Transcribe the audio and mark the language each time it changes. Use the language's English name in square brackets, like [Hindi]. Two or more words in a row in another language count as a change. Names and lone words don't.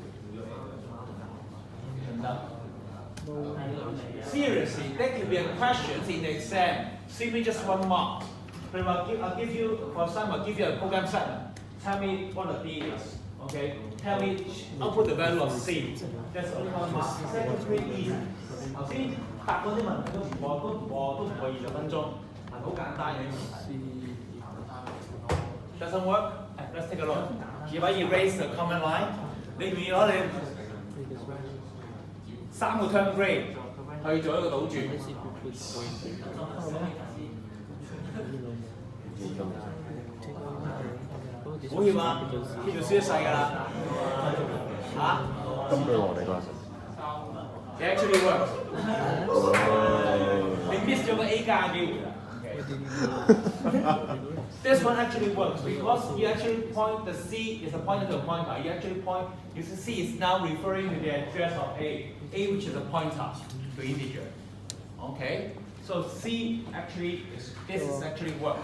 [English] Seriously, that could be a question in the exam. Simply just 1 mark. But I'll give you, for example, I'll give you a program statement. Tell me what the D is. Okay? Tell me, output the value of C. That's only 1 mark. That's pretty easy. [Cantonese] 頭先答嗰啲問題都唔過20分鐘，係好簡單嘅啲問題。 [English] Doesn't work? Let's take a look. If I erase the command line, [Cantonese] 你唔要攞你3個 [English] term grade [Cantonese] 去做一個倒轉。唔好要啊！呢條輸一世㗎啦嚇。金句王嚟㗎。 [English] It actually works. [Cantonese] 你 miss 咗個 A 加嘅機會啦。 [English] This one actually works because you actually point the C is a pointer to a pointer. You actually point. You see C is now referring to the address of A which is a pointer to integer. Okay. So C actually this is actually works.